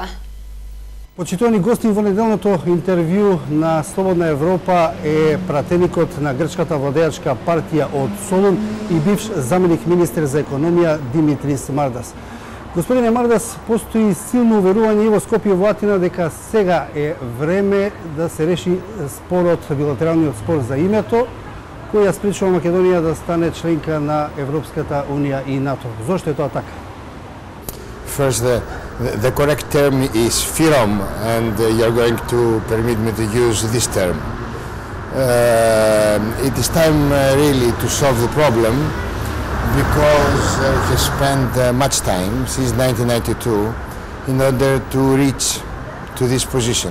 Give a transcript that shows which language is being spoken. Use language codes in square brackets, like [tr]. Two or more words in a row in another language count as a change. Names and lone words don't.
[mk] Почитувани гости, во неделното интервју на Слободна Европа е пратеникот на грчката владеачка партија од Солун и бивш заменик министер за економија Димитрис Мардас. Господине Мардас, постои силно уверување и во Скопје и во Атина дека сега е време да се реши спорот, билатералниот спор за името, кој ја спречува Македонија да стане членка на Европската Унија и НАТО. Зошто е тоа така? [en] First, the correct term is FYROM, and you're going to permit me to use this term. It is time really to solve the problem, because it has spent much time since 1992 in order to reach to this position.